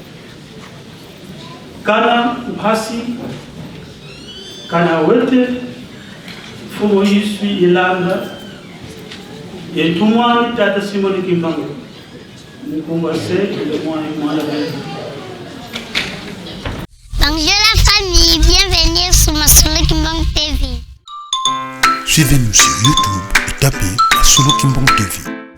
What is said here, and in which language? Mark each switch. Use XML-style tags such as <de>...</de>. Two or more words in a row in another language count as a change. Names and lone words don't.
<kg>kana bhasi kana wete fumo Yesu ilanda yetumwani tata Simon Kimba Mukomwase yemwana bena.</kg> <fr>Bonjour la famille, bienvenue sur ma Solo Kimbang TV. Suivez-nous sur YouTube et tapez Solo Kimbang TV.</fr>